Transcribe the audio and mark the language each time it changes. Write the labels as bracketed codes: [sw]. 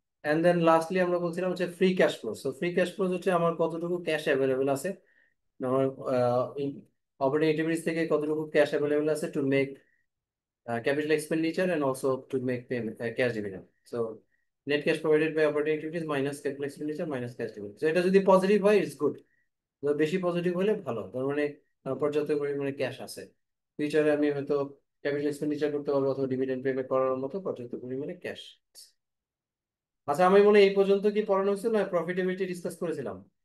[bn] And then lastly আমরা বলছিলাম হচ্ছে free cash flow. So free cash flow হচ্ছে আমার কতটুকু ক্যাশ অ্যাভেলেবেল আছে, আমার অপারেটিং অ্যাক্টিভিটিস থেকে কতটুকু ক্যাশ অ্যাভেলেবেল আছে [en] To make capital expenditure and also to make payment cash dividend. So net cash provided by operating activities minus capital expenditure minus cash dividend. [bn] So এটা যদি positive হয় [en] it's good, [bn] বেশি positive হলে ভালো, তার মানে পর্যাপ্ত পরিমাণে ক্যাশ আছে, ফিউচারে আমি হয়তো ক্যাপিটাল এক্সপেন্ডিচার করতে পারবো অথবা ডিভিডেন্ড পেমেন্ট করার মতো পর্যাপ্ত পরিমাণে ক্যাশ। আচ্ছা, আমি মনে হয় এই পর্যন্ত কি পড়ানো হয়েছিল না প্রফিটেবিলিটি ডিসকাস করেছিলাম?